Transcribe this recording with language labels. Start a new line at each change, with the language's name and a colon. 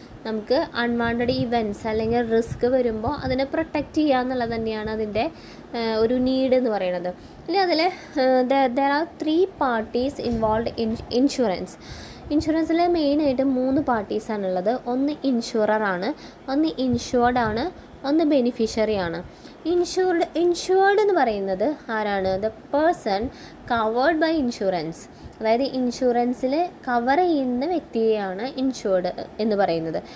Malayalam: നമുക്ക് unwanted events അല്ലെങ്കിൽ risk വരുമ്പോൾ അതിനെ പ്രൊട്ടക്റ്റ് ചെയ്യുക എന്നുള്ളത് തന്നെയാണ് അതിൻ്റെ ഒരു നീഡ് എന്ന് പറയുന്നത്. അല്ലെങ്കിൽ അതിൽ
English: there are 3 parties involved in insurance.
Malayalam: ഇൻഷുറൻസിൽ മെയിനായിട്ട് 3 പാർട്ടീസാണുള്ളത്. ഒന്ന് ഇൻഷുററാണ്, ഒന്ന് ഇൻഷുർഡ് ആണ്, ഒന്ന് ബെനിഫിഷ്യറി ആണ്. ഇൻഷുർഡ് എന്ന് പറയുന്നത് ആരാണ്?
English: The person covered by insurance.
Malayalam: അതായത് ഇൻഷുറൻസിൽ കവർ ചെയ്യുന്ന വ്യക്തിയെയാണ് ഇൻഷുർഡ് എന്ന് പറയുന്നത്.